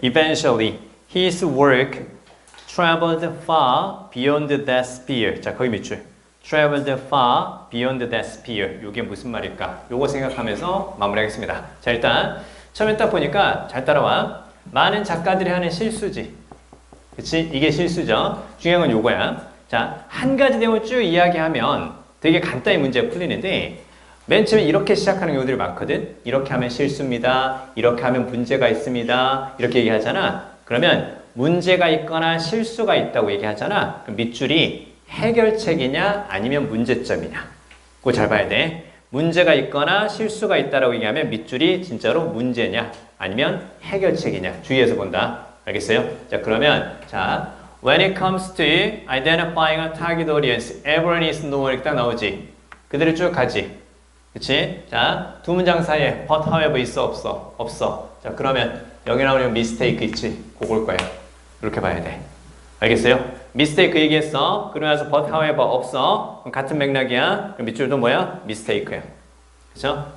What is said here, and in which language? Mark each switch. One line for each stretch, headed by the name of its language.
English: Eventually, his work traveled far beyond that sphere.
Korean: 자, 거기 밑줄.
English: Traveled far beyond that sphere.
Korean: 이게 무슨 말일까? 요거 생각하면서 마무리하겠습니다. 자, 일단 처음에 딱 보니까 잘 따라와. 많은 작가들이 하는 실수지. 그치? 이게 실수죠. 중요한 건 요거야. 자, 한 가지 내용을 쭉 이야기하면 되게 간단히 문제가 풀리는데 맨 처음에 이렇게 시작하는 경우들이 많거든. 이렇게 하면 실수입니다. 이렇게 하면 문제가 있습니다. 이렇게 얘기하잖아. 그러면 문제가 있거나 실수가 있다고 얘기하잖아. 그럼 밑줄이 해결책이냐 아니면 문제점이냐. 그거 잘 봐야 돼. 문제가 있거나 실수가 있다라고 얘기하면 밑줄이 진짜로 문제냐 아니면 해결책이냐 주의해서 본다. 알겠어요? 자, 그러면 자,
English: when it comes to identifying a target audience, everyone is no
Korean: 이렇게 딱 나오지. 그대로 쭉 가지. 그치? 자, 두 문장 사이에 but however 있어 없어? 없어. 자, 그러면 여기 나오는 mistake 있지? 그걸 거야. 이렇게 봐야 돼. 알겠어요? mistake 얘기했어. 그러면서 but however 없어. 그럼 같은 맥락이야. 그럼 밑줄도 뭐야? mistake야. 그쵸?